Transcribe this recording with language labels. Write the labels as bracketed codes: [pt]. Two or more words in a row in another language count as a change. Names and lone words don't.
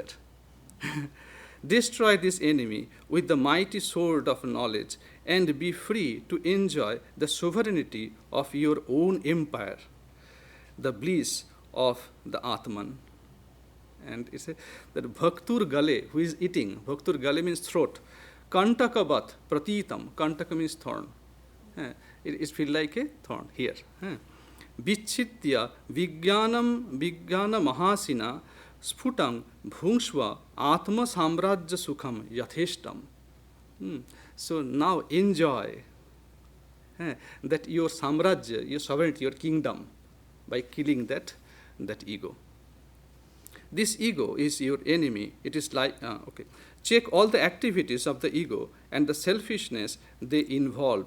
[en] Destroy this enemy with the mighty sword of knowledge and be free to enjoy the sovereignty of your own empire, the bliss of the Atman. And it says that [sa] भक्तुर् गले, [en] who is eating, [sa] भक्तुर् गले [en] means throat, [sa] कण्टकवत् प्रतीतम्, [en] Kantaka means thorn. It feels like a thorn here. [sa] विचित्य विज्ञान महासिना स्फुटं भुङ्क्ष्व आत्म साम्राज्य सुखं यथेष्टम्. [en] So now enjoy that your samrajya, your sovereignty, your kingdom, by killing that ego. This ego is your enemy. It is like, check all the activities of the ego and the selfishness they involved.